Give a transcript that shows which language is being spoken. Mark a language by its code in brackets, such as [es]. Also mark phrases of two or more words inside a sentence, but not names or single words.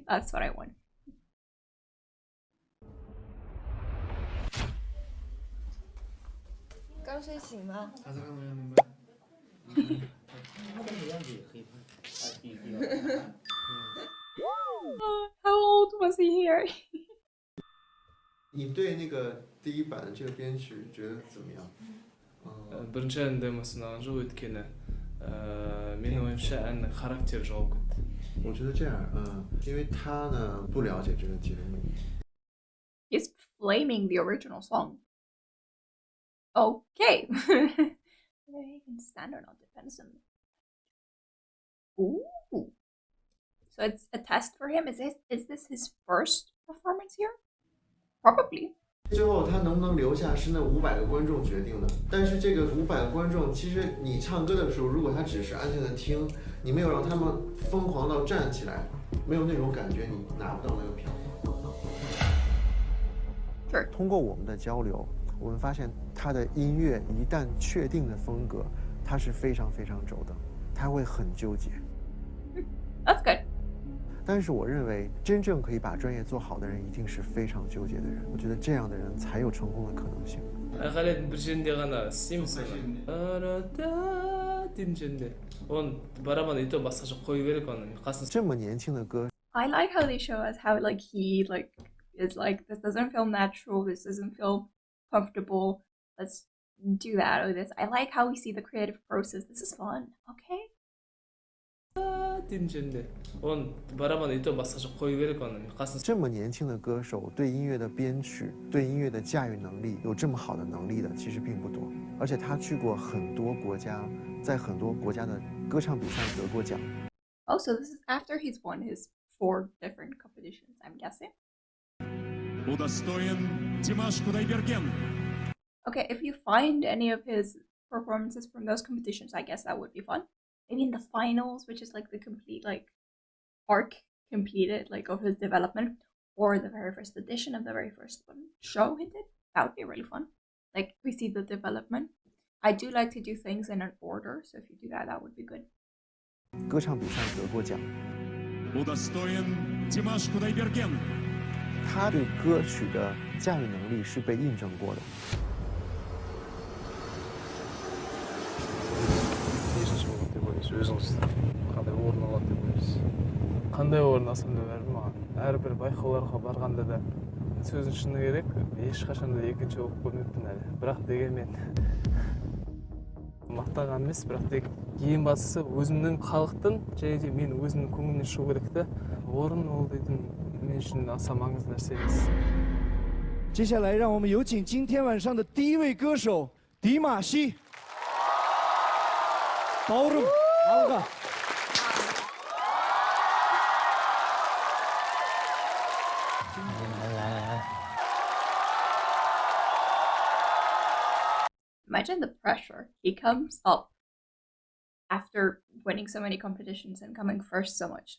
[en] That's what I want. How old was he here? [zh] 你对那个第一版的这个编曲觉得怎么样？ [kk] біріншіден демосынан жоқ өйткені менің ойымша әннің характері жоқ. [zh] 我觉得这样，因为他呢不了解这个节目。 [en] He's flaming the original song. Okay. Whether he can stand or not depends on. Ooh. So it's a test for him. Is this his first performance here? Probably. [zh] 最后他能不能留下是那500个观众决定的。但是这个500个观众，其实你唱歌的时候，如果他只是安静的听，你没有让他们疯狂到站起来，没有那种感觉，你拿不到那个票。通过我们的交流，我们发现他的音乐一旦确定的风格，他是非常轴的，他会很纠结。 [en] That's good. [zh] 但是我认为，真正可以把专业做好的人，一定是非常纠结的人。我觉得这样的人才有成功的可能性。 [kk] бір жерінде ғана істеймісің? дейтін жерінде. Оны барабан өйтіп басқаша қою керек оны. [zh] 这么年轻的歌。 [en] I like how they show us how like he like is like, this doesn't feel natural. This doesn't feel comfortable. Let's do that or this. I like how we see the creative process. This is fun. Okay. [zh] 这么年轻的歌手对音乐的编曲、对音乐的驾驭能力有这么好的能力的，其实并不多。而且他去过很多国家，在很多国家的歌唱比赛得过奖。 [en] Oh, so this is after he's won his 4 different competitions, I'm guessing. [ru] Удостоен Димаш Кудайберген. [en] Okay, if you find any of his performances from those competitions, I guess that would be fun. Maybe in the finals, which is like the complete like arc completed like of his development, or the very first edition of the very first one show he did. That would be really fun. Like we see the development. I do like to do things in an order, so if you do that, that would be good. [zh] 歌唱比赛得过奖。 [ru] Удостоен Димаш Кудайберген. [zh] 他对歌曲的驾驭能力是被印证过的。 [kk] өзіңіз қандай орын алады деп ойлайсыз? Қандай орын алсам да бәрібір маған әрбір байқауларға барғанда да сөздің шыны керек, ешқашан да екінші болып көрмеппін әлі. Бірақ дегенмен мақтаған емес, бірақ тек ең бастысы өзімнің халықтың және де мен өзімнің көңілімнен шығу керек та. Орын ол дейтін мен үшін аса маңызды нәрсе емес. [zh] 接下来让我们有请今天晚上的第一位歌手迪玛希。 [en] Ballroom, Alga. Imagine the pressure. He comes up after winning so many competitions and coming first so much.